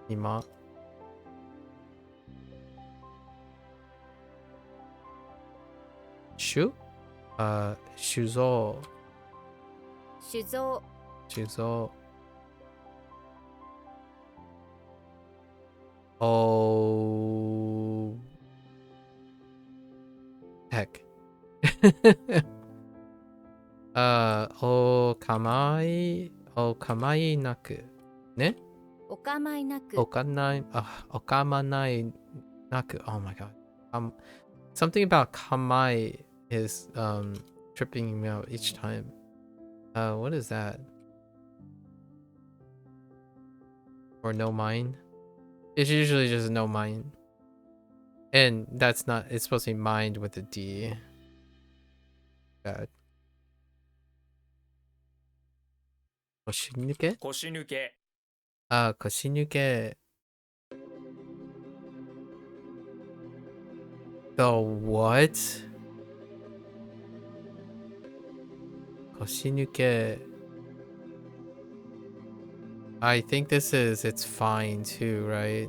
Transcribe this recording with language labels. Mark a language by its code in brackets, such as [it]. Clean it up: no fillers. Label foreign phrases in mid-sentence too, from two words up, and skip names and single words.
[ja] 今。酒酒造。酒造酒造。Oh. [en] Heck. [ja] お構いなく。ねお構いなくお構いなく。 [en] Oh my god. Something about kamai is tripping me out each time. What is that? Or no mind? It's usually just no mind. And that's not, it's supposed to be mind with a D. Bad. [ja] 腰抜け腰抜け [en] 腰抜け The what? 腰抜け I think this is, it's fine too, right?